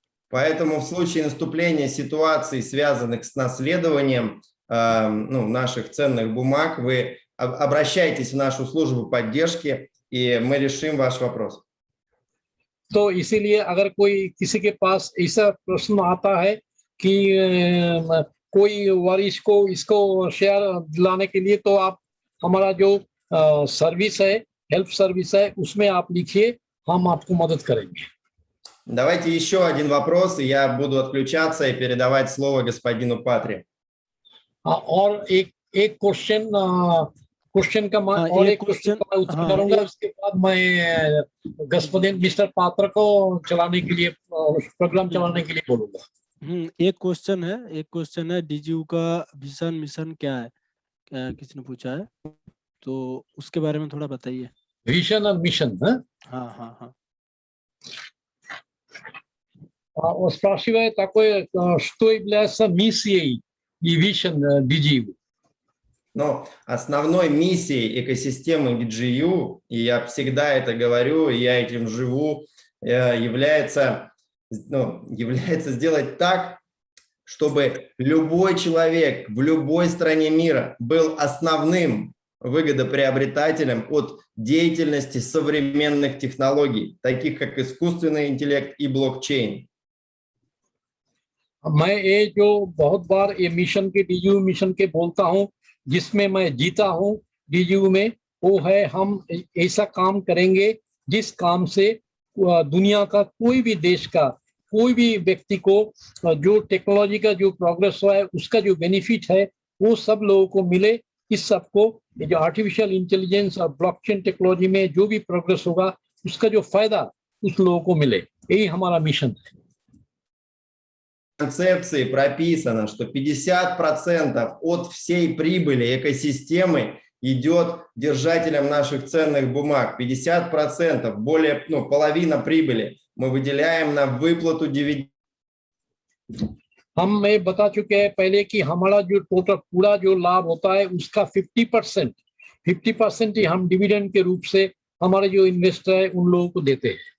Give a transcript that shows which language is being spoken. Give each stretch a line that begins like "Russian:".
Russian: Поэтому в случае наступления ситуаций, связанных с наследованием наших ценных бумаг, вы обращайтесь в нашу службу поддержки, и мы решим ваш вопрос.
Hindi: तो इसीलिए अगर कोई किसी के पास ऐसा प्रश्न आता है कि कोई वारिश को इसको शेयर दिलाने के लिए, तो आप हमारा जो सर्विस है, हेल्प सर्विस है, उसमें आप लिखिए, हम आपको मदद करेंगे।
Russian: Давайте еще один вопрос, и я буду отключаться и передавать слово господину Патри.
Hindi: और एक क्वेश्चन का मैं और एक क्वेश्चन का उत्तर करूंगा, उसके बाद मैं господин मिस्टर पात्र को चलाने के लिए, प्रोग्राम चलाने के लिए बोलूंगा। एक क्वेश्चन है डीजीयू का विजन मिशन क्या है, किसी ने पूछा है, तो उसके बारे में थोड़ा बताइए। विजन और मिशन, हाँ।
Russian: Спрашивает такое, что является миссией и vision DGU? Но основной миссией экосистемы DGU, и я всегда это говорю, и я этим живу, является сделать так, чтобы любой человек в любой стране мира был основным выгодоприобретателем от деятельности современных технологий, таких как искусственный интеллект и блокчейн.
Hindi: मैं ये जो बहुत बार ये मिशन के डीजीयू मिशन के बोलता हूँ, जिसमें मैं जीता हूँ डीजीयू में, वो है हम ऐसा काम करेंगे जिस काम से दुनिया का कोई भी देश का कोई भी व्यक्ति को जो टेक्नोलॉजी का जो प्रोग्रेस हुआ है उसका जो बेनिफिट है वो सब लोगों को मिले। इस सबको जो आर्टिफिशियल इंटेलिजेंस और ब्लॉकचेन टेक्नोलॉजी में जो भी प्रोग्रेस होगा उसका जो फायदा उस लोगों को मिले, यही हमारा मिशन है।
Russian: В концепции прописано, что 50% от всей прибыли экосистемы идет держателям наших ценных бумаг. 50%, более, половина прибыли мы выделяем на выплату дивидендов.
Hindi: हम मैं बता चुके हैं पहले कि हमारा जो टोटल पूरा जो लाभ होता है उसका 50% ही हम डिविडेंड के रूप से हमारे जो इन्वेस्टर है उन लोगों को देते हैं।